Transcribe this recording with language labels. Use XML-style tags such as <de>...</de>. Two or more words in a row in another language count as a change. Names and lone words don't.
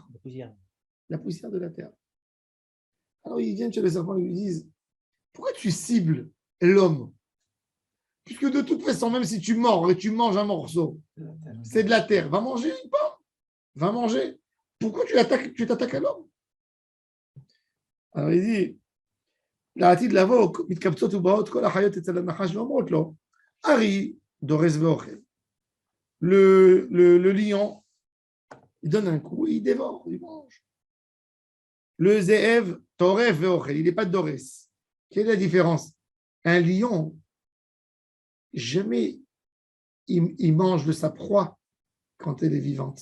<fr>La poussière de la terre. Alors ils viennent chez le serpent et lui disent, pourquoi tu cibles l'homme? Puisque de toute façon, même si tu mords et tu manges un morceau, c'est de la terre. Va manger une pomme. Va manger. Pourquoi tu t'attaques à l'homme? Alors il dit,</fr> <he>לעתיד לבוא, מתקבצות ובאות כל החיות אצל הנחש ואומרות לו, ארי דורס ואוכל.</he> <fr>Le lion, il donne un coup, il dévore, il mange. Le zéev,</fr> <he>טורף ואוכל,</he> <fr>il n'est pas dorès. Quelle est la différence? Un lion, jamais il mange de sa proie quand elle est vivante.</fr>